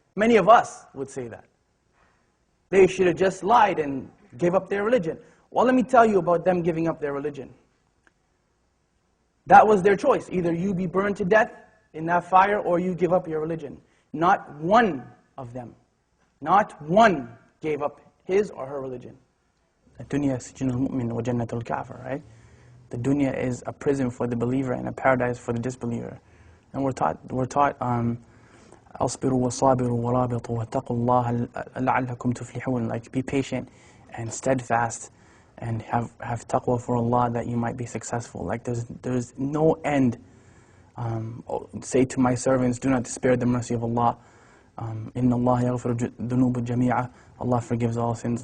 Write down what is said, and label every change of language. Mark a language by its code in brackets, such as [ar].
[en] Many of us would say that. They should have just lied and gave up their religion. Well, let me tell you about them giving up their religion. That was their choice. Either you be burned to death in that fire or you give up your religion. Not one of them, not one gave up his or her religion. [ar] الدنيا سجن المؤمن وجنة الكافر, [en] right? The dunya is a prison for the believer and a paradise for the disbeliever. And we're taught [ar] أصبروا وصابروا ورابطوا واتقوا الله لعلكم تفلحون. [en] Like, be patient and steadfast and have taqwa for Allah that you might be successful. Like, there's no end. Say to my servants, do not despair the mercy of Allah. [ar] Inna Allah yaghfiru dhunuba jami'a. [en] Allah forgives all sins.